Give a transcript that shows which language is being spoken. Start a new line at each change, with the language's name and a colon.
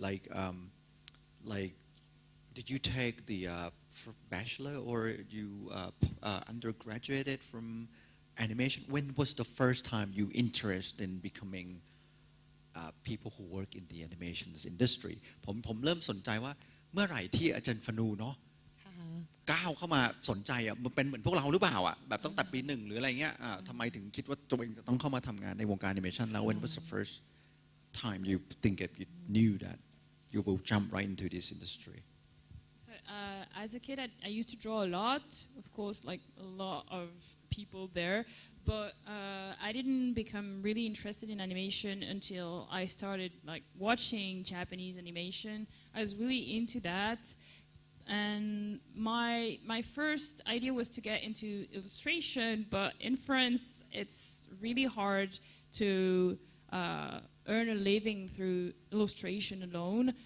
English: Like, did you take the bachelor or you undergraduated from animation? When was the first time you interested in becoming people who work in the animations industry?
Thai: ผมเริ่มสนใจว่าเมื่อไหร่ที่อาจารย์ฟนูเนาะก้าวเข้ามาสนใจมันเป็นเหมือนพวกเราหรือเปล่าแบบตั้งแต่ปี1หรืออะไรเงี้ยทำไมถึงคิดว่าตัวเองจะต้องเข้ามาทำงานในวงการแอนิเมชันแล้ว
English: When was the first time you knew that you will jump right into this industry? So as a kid, I used to draw a lot, of course, like a lot of people there, but I didn't become really interested in animation until I started like watching Japanese animation. I was really into that. And my first idea was to get into illustration, but in France it's really hard to earn a living through illustration alone.